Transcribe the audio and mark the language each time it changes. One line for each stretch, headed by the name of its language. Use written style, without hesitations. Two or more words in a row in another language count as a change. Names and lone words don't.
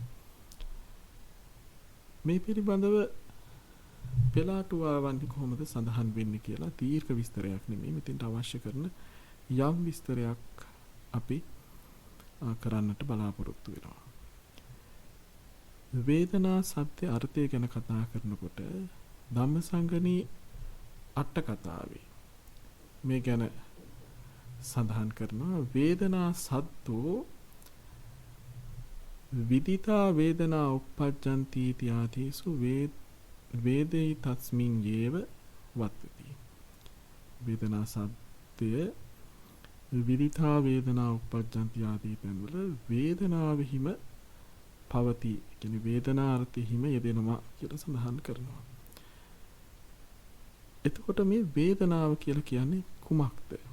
Sinhala: මේ පිළිබඳව පෙළාටුවාවන්හි කොහොමද සඳහන් වෙන්නේ කියලා දීර්ඝ විස්තරයක් නෙමෙයි මෙතෙන්ට අවශ්‍ය කරන යම් විස්තරයක් අපි කරන්නට බලාපොරොත්තු වෙනවා. වේදනා සත්‍ය අර්ථය ගැන කතා කරනකොට ධම්මසංගණී අට කතාවේ මේ ගැන සඳහන් කරනවා
Pali: වේදනා සද්දෝ විදිතා වේදනා උප්පජ්ජන්ති इत्यादिषु වේදේ තස්මින් යේව වත්ති.
Sinhala: වේදනා සද්දය
Pali: විදිතා වේදනා උප්පජ්ජන්ති
Sinhala: ආදී තැන්වල වේදනාවෙහිම පවති. කියන්නේ වේදනාර්ථෙහිම යෙදෙනවා කියලා සඳහන් කරනවා. එතකොට මේ වේදනාව කියලා කියන්නේ කුමක්ද?